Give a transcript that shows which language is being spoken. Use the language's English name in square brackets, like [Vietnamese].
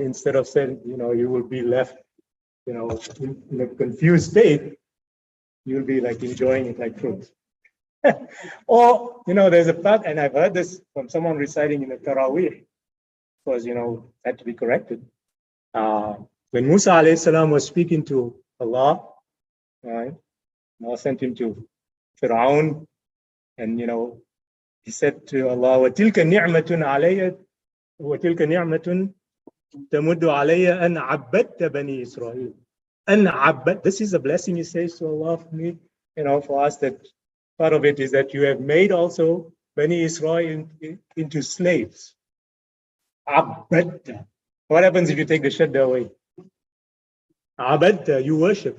[English] Instead of saying, you will be left, in a confused state, you'll be like enjoying it like fruit. Or, there's a part, and I've heard this from someone reciting in the Taraweeh, because, had to be corrected. When Musa alayhi salam was speaking to Allah, right? Allah sent him to Fir'aun, and, he said to Allah, [Arabic] وَتِلْكَ نِعْمَةٌ عَلَيَّ وَتِلْكَ نِعْمَةٌ تَمُدُّ عَلَيَّ أَنْ عَبَّدْتَ بَنِي إِسْرَائِيل. أَنْ عَبَّدْ, [English] this is a blessing he says to Allah for me, for us, that part of it is that you have made also Bani Israel into slaves. Abadta. What happens if you take the shadda away? Abadta, you worship.